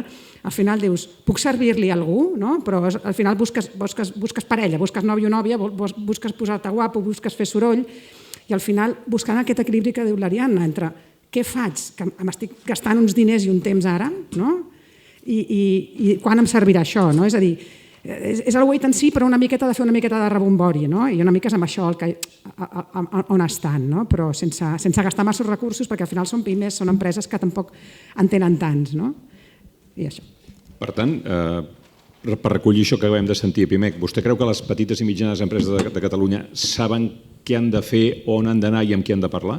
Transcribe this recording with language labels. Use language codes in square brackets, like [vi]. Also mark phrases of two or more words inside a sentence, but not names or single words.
[ca] Al final dius, puc servir-li a algú, però al final busques parella, busques nòvio o nòvia, busques posar-te guapo, busques fer soroll, i al final buscant aquest equilibri que diu l'Ariadna entre què faig? Que m'estic gastant uns diners i un temps ara, i quan em servirà això? És a dir, és el [en] wait and see, [ca] però una miqueta de fer una miqueta de rebombori, i una mica és amb això on estan, però sense gastar massa recursos, perquè al final són pimes, són empreses que tampoc en tenen tants. I això. Per tant, per recollir això que acabem de sentir a PIMEC, vostè creu que les petites i mitjanes empreses de Catalunya saben què han de fer, on han d'anar i amb qui han de parlar?